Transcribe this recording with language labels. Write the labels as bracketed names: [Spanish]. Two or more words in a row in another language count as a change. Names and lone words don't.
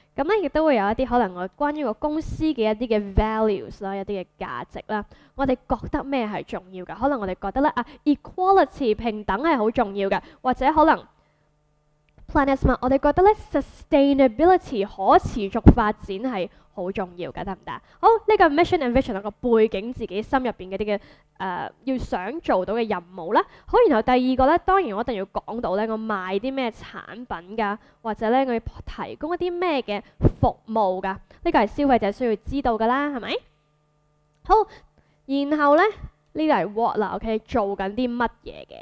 [Cantonese] 咁咧亦都會有一啲可能我關於個公司嘅一啲嘅 values 啦，一啲嘅價值啦，我哋覺得咩係重要嘅？可能我哋覺得咧equality 平等係好重要嘅，或者可能 Planet Smart 我哋覺得咧 sustainability 可持續發展係好重要嘅，得唔得？好，呢個 [English] mission and vision [Cantonese] 個背景自己心入邊嗰啲嘅要想做到嘅任務啦。好，然後第二個咧，當然我一定要講到咧，我賣啲咩產品㗎，或者咧我要提供一啲咩嘅服務㗎，呢個係消費者需要知道㗎啦，係咪？好，然後咧呢個係 what 啦 ，OK， 做緊啲乜嘢嘅？